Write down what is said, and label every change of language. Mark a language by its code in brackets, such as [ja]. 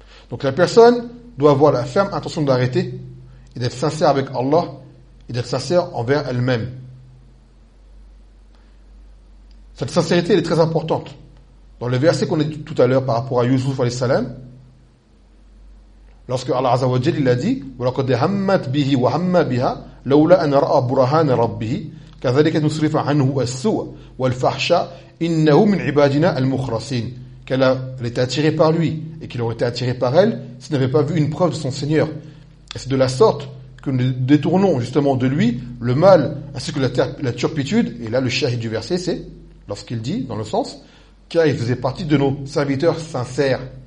[fr] Donc la personne doit avoir la ferme intention d'arrêter. Et d'être sincère avec Allah. Et d'être sincère envers elle-même. Cette sincérité, elle est très importante. Dans le verset qu'on a dit tout à l'heure par rapport à Yusuf alayhi salam. Lorsque Allah Azza wa Jal il a dit [ar] وَلَقَدْ هَمَّتْ بِهِ وَهَمَّ بِهَا لَوْلَا أَنْ رَأَى بُرَهَانَ رَبِّهِ كَذَلِكَ نُصْرِفَ عَنْهُ السُّوءَ وَالْفَحْشَ إِنَّهُ مِنْ عِبَادِنَا الْمُخْرَصِينَ. [fr] Qu'elle aurait été attirée par lui et qu'il aurait été attiré par elle s'il n'avait pas vu une preuve de son Seigneur. Et c'est de la sorte que nous détournons justement de lui le mal ainsi que la turpitude. Et là le shahid du verset c'est lorsqu'il dit dans le sens car il faisait partie de nos serviteurs sincères.